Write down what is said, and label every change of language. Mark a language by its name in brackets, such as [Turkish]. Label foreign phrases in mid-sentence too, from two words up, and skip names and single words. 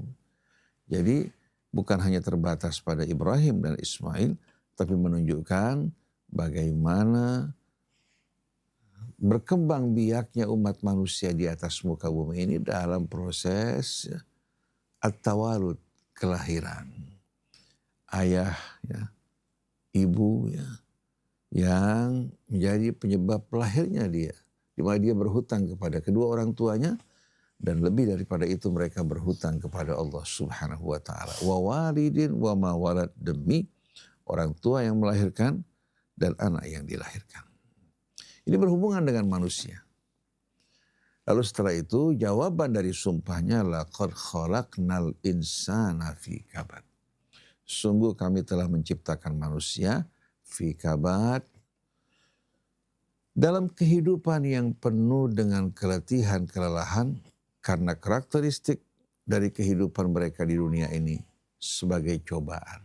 [Indonesian] Jadi bukan hanya terbatas pada Ibrahim dan Ismail, tapi menunjukkan bagaimana berkembang biaknya umat manusia di atas muka bumi ini dalam proses at-tawalud, kelahiran. Ayah, ya, ibu, ya, yang menjadi penyebab lahirnya dia. Di mana dia berhutang kepada kedua orang tuanya, dan lebih daripada itu mereka berhutang kepada Allah [Arabic] سبحانه وتعالى. ووالد وما ولد, [Indonesian] demi orang tua yang melahirkan dan anak yang dilahirkan. Ini berhubungan dengan manusia. Lalu setelah itu jawaban dari sumpahnya, [Arabic] لقد خلقنا الإنسان في كبد. [Indonesian] Sungguh kami telah menciptakan manusia [Arabic] في كبد, [Indonesian] dalam kehidupan yang penuh dengan keletihan, kelelahan, karena karakteristik dari kehidupan mereka di dunia ini sebagai cobaan.